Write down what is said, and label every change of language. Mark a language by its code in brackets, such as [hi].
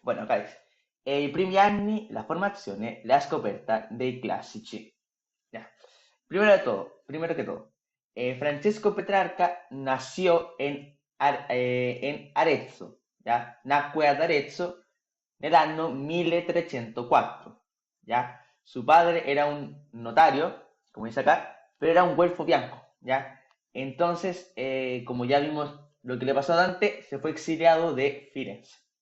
[es] Bueno, acá dice, [it] i primi anni, la formazione, la scoperta dei classici. [es] Ya. Primero que todo, Francesco Petrarca nació en Arezzo, ¿ya? [it] Nacque ad Arezzo nell'anno 1304, ¿ya? [es] Su padre era un notario, como dice acá, pero era un güelfo bianco, ¿ya? Entonces, como ya vimos lo que le pasó a Dante, se fue exiliado de Firenze.